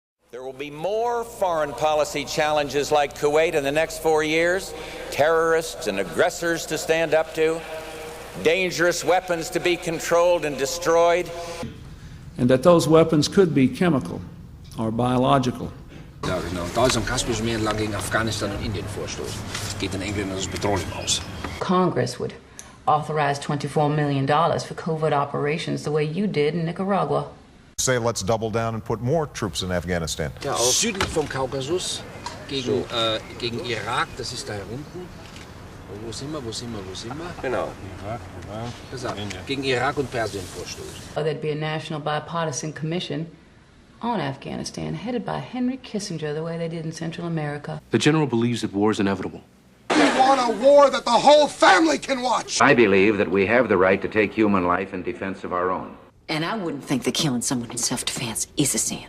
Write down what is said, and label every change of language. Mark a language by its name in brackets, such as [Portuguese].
[English] There will be more foreign policy challenges like Kuwait in the next 4 years, terrorists and aggressors to stand up to, dangerous weapons to be controlled and destroyed. And that those weapons could be chemical or biological. [German] Duitsland Kaspische Meer lang gegen Afghanistan und Indien vorstoßen. Es geht den Engländern das Petroleum aus. [English] Congress would authorize $24 million for covert operations the way you did in Nicaragua. Say let's double down and put more troops in Afghanistan. [German] Ja, auch südlich vom Kaukasus gegen Irak, das ist da unten. Wo sind wir? Genau. Irak. Gegen Irak und Persien vorstoßen. [English] There'd be a national bipartisan commission on Afghanistan headed by Henry Kissinger the way they did in Central America. The general believes that war is inevitable. We want a war that the whole family can watch. I believe that we have the right to take human life in defense of our own. And I wouldn't think that killing someone in self-defense is a sin.